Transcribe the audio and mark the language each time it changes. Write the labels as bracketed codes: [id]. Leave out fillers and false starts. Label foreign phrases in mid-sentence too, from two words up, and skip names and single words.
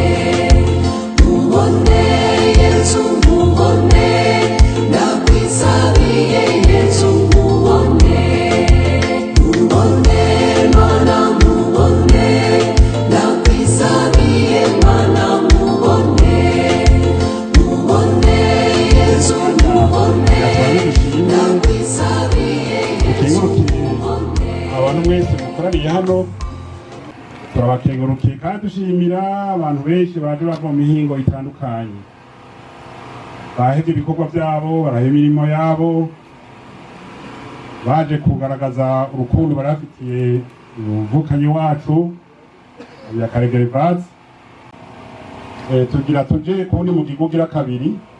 [rn] nkubone Yesu nkubone ndakwisabiye Yesu nkubone nkubone mana nkubone ndakwisabiye mana nkubone nkubone Yesu nkubone ndakwisabiye Yesu nkubone abantu mwese mukoraniye hano turabakengurukiye kandi dushimira abantu benshi baje bava mu mihingo itandukanye bahevye ibikorwa vyabo baraheba imirimo yabo baje kugaragaza urukundo barafitiye umuvukanyi wacu Habiyakare Gervase tugira tuje kuwundi mugigo ugira kabiri